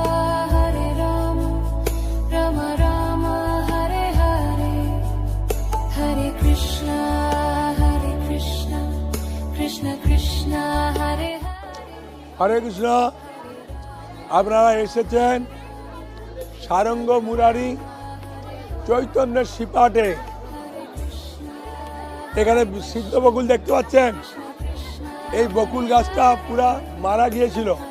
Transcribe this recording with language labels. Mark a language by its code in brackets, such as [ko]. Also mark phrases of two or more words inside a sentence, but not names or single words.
[sa] राम राम, हरे हरे, हरे कृष्ण, कृष्ण कृष्ण, हरे हरे. [bn] হরে কৃষ্ণ। আপনারা এসেছেন সারঙ্গ মুরারি চৈতন্যের শ্রীপাঠে। এখানে সিদ্ধ বকুল দেখতে পাচ্ছেন, এই বকুল গাছটা পুরা মারা গিয়েছিল।